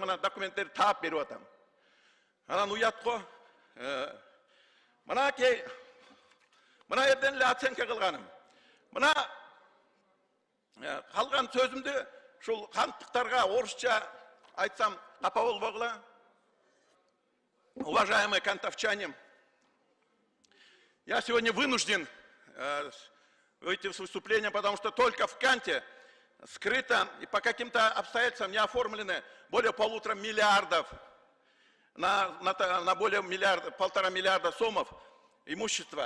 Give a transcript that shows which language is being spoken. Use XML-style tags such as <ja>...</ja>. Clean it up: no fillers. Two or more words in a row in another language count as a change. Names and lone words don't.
<ky>Мына документтерди таап берип атам. Анан уят го. Мынакей, мына жерден эле оценка кылганым. Мына калган сөзүмдү ушул кантыктарга орусча айтсам капа болбогула.</ky> <ru>Уважаемые кантовчане, я сегодня вынужден выйти с выступлением, потому что только в Канте скрыто и по каким-то обстоятельствам не оформлены более 1,5 миллиарда на более 1,5 миллиарда сомов имущества.</ru>